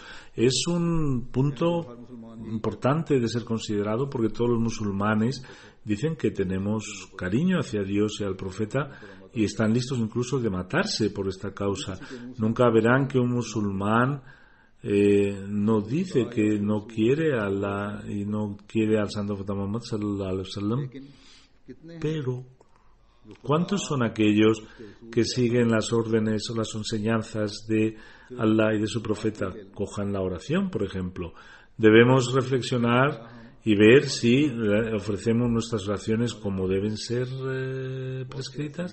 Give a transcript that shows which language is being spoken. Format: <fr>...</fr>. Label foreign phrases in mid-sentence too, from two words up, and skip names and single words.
<es>Es un punto importante de ser considerado porque todos los musulmanes dicen que tenemos cariño hacia Dios y al profeta y están listos incluso de matarse por esta causa. Nunca verán que un musulmán no dice que no quiere a Allah y no quiere al Santo Profeta Muhammad</es> <ar>صلى الله عليه وسلم,</ar> <es>pero ¿cuántos son aquellos que siguen las órdenes o las enseñanzas de Allah y de su profeta? Cojan la oración, por ejemplo. Debemos reflexionar y ver si ofrecemos nuestras oraciones como deben ser prescritas.</es>